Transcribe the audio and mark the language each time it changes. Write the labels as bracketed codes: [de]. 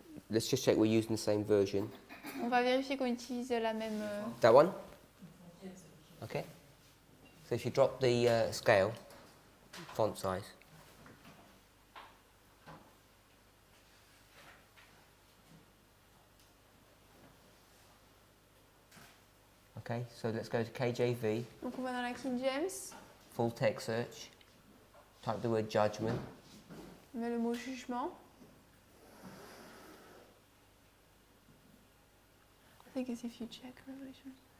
[en] Let's just check we're using the same version. [fr] On va vérifier qu'on utilise la même... [en] That one? Okay. So if you drop the scale, font size. Okay, so let's go to KJV, [fr] Donc on va dans la King James, [en] full text search, type the word judgment, [fr] on met le mot jugement. [en] think it's if you check Revelation.